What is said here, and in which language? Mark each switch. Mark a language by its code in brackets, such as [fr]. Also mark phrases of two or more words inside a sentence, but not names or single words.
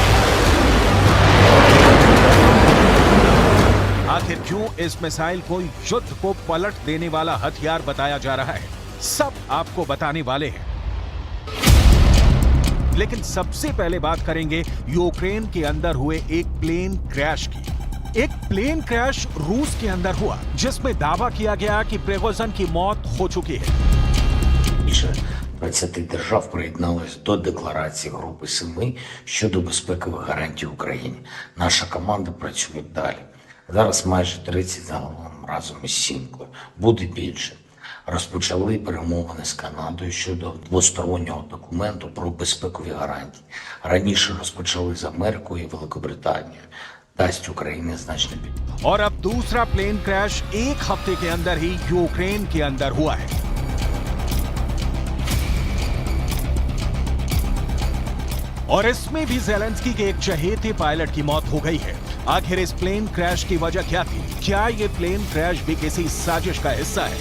[hi] आखिर क्यों इस मिसाइल को युद्ध को पलट देने वाला हथियार बताया जा रहा है, सब आपको बताने वाले हैं। लेकिन सबसे पहले बात करेंगे यूक्रेन के अंदर हुए एक प्लेन क्रैश की। एक प्लेन क्रैश रूस के अंदर हुआ जिसमें दावा किया गया कि प्रिगोजिन की मौत हो चुकी है। [uk] 20 держав приєдналися до декларації Групи 7 щодо безпекових гарантій Україні. Наша команда працює далі. Зараз майже 30 загалом разом із Сімкою. Буде більше. Розпочали перемовини з Канадою щодо двостороннього документу про безпекові гарантії. Раніше розпочали з Америкою і Великобританією. Дасть Україні значне підтримку. [hi] और अब दूसरा प्लेन क्रैश एक हफ्ते के अंदर ही यूक्रेन के अंदर हुआ है। और इसमें भी ज़ेलेंस्की के एक चहेते पायलट की मौत हो गई है। आखिर इस प्लेन क्रैश की वजह क्या थी? क्या ये प्लेन क्रैश भी किसी साजिश का हिस्सा है?